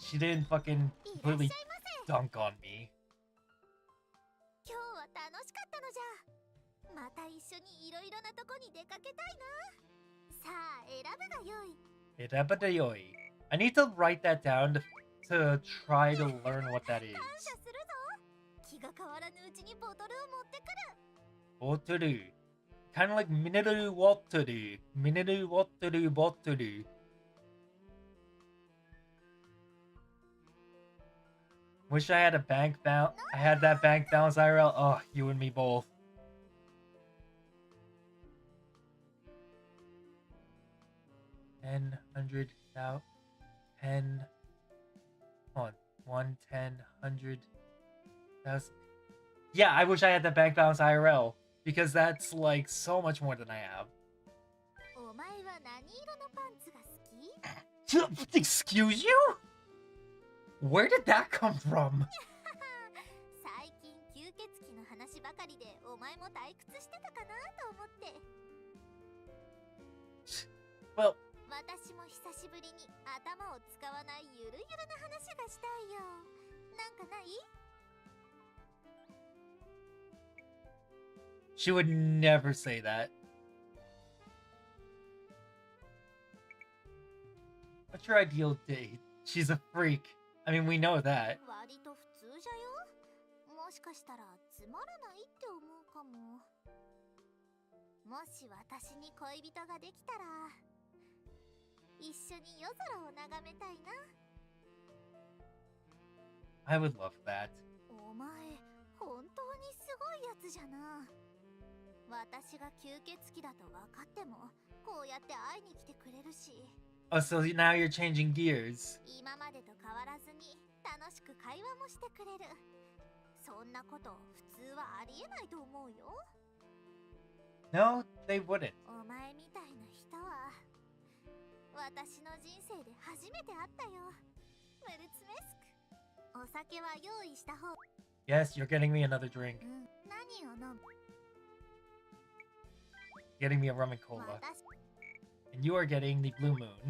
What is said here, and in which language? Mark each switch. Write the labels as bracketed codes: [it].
[en] She didn't fucking completely dunk on me. [ja] 今日は楽しかったのじゃ。また一緒にいろいろなとこに出かけたいな。さあ選ぶがよい。 Irabadayoi. [en] I need to write that down to try to learn what that is. [ja] 感謝するぞ。気が変わらぬうちにボトルを持ってくる。 [en] Botoru. Kind of like Mineru Wotoru. Mineru Wotoru Botoru. Wish I had a bank balance. I had that bank balance IRL. Oh, you and me both. $10, $100, 10. Hold on. 1, 10, 100,000. Yeah, I wish I had that bank balance IRL because that's like so much more than I have. [ja] お前は何色のパンツが好き？ [en] Excuse you? Where did that come from? [ja] 最近吸血鬼の話ばかりでお前も退屈してたかなと思って。 [en] Well, [ja] 私も久しぶりに頭を使わないゆるゆるな話がしたいよ。なんかない？ [en] she would never say that. What's your ideal date? She's a freak. I mean, we know that. [ja] 割と普通じゃよ。もしかしたらつまらないって思うかも。もし私に恋人ができたら一緒に夜空を眺めたいな。 [en] I would love that. [ja] お前、本当にすごいやつじゃな。私が吸血鬼だと分かってもこうやって会いに来てくれるし。 [en] Oh, so now you're changing gears. [ja] 今までと変わらずに楽しく会話もしてくれる。そんなこと普通はありえないと思うよ。 [en] No, they wouldn't. [ja] お前みたいな人は私の人生で初めて会ったよ。メルツメスク、お酒は用意した方。 [en] Yes, you're getting me another drink. [ja] 何を飲む？ [en] Getting me a rum and cola. [ja] 私 [en] And you are getting the blue moon.